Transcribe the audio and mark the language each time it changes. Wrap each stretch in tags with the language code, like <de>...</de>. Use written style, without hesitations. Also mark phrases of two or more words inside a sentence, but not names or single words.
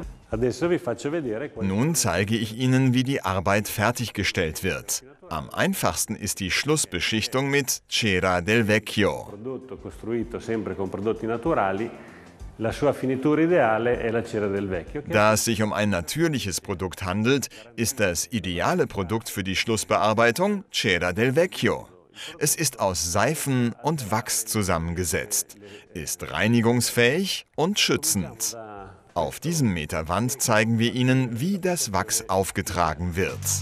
<it>Adesso vi faccio vedere.</it> <de>Nun zeige ich Ihnen, wie die Arbeit fertiggestellt wird. Am einfachsten ist die Schlussbeschichtung mit Cera del Vecchio.</de> <it>Prodotto costruito sempre con prodotti naturali. La sua finitura ideale è la cera del vecchio.</it> <de>Da es sich um ein natürliches Produkt handelt, ist das ideale Produkt für die Schlussbearbeitung Cera del Vecchio. Es ist aus Seifen und Wachs zusammengesetzt, ist reinigungsfähig und schützend. Auf diesem Meter Wand zeigen wir Ihnen, wie das Wachs aufgetragen wird.</de>